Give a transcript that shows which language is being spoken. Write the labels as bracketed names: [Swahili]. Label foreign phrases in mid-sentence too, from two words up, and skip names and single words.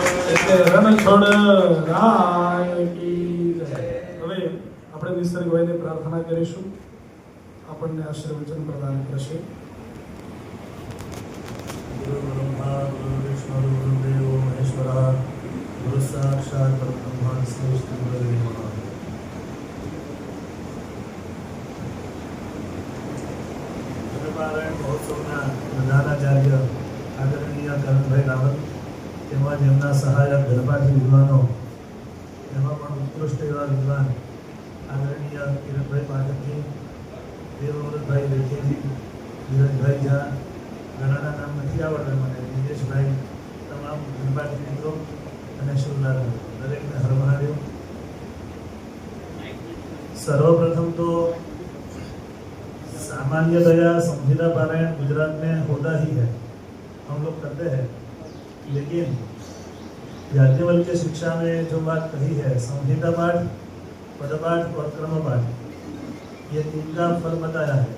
[Gujarati] એટલે રણછોડ રાય કી જય। હવે આપણે નિસર્ગભાઈને પ્રાર્થના કરીશું, આપણને આશીર્વચન પ્રદાન કરશે। [Sanskrit] गुरु ब्रह्मा गुरु विष्णु गुरु देवो महेश्वरः गुरु साक्षात् परब्रह्म तस्मै श्री गुरवे नमः। [Gujarati] પારાયણ મહોત્સવના પ્રધાનાચાર્ય આદરણીય કરણભાઈ રાવલ તેમજ એમના સહાયક ગણપાઠી વિદ્વાનો, એમાં પણ ઉત્કૃષ્ટ એવા વિદ્વાન આદરણીય કિરણભાઈ પાઠકજી, દેવવ્રતભાઈ રેખેજી, ધીરજભાઈ ઝા, ઘણાના નામ નથી આવડતા મને, દિનેશભાઈ, તમામ ગણપાઠી મિત્રો અને શિવલાલ દરેકને હર મહાદેવ। [Hindi] सर्वप्रथम तो सामान्यतया संहिता पारायण गुजरात में होता ही है, हम लोग करते हैं, लेकिन याज्ञवल्क्य शिक्षा में जो बात कही है, संहिता पाठ, पदपाठ और क्रम पाठ, ये तीन का फल बताया है।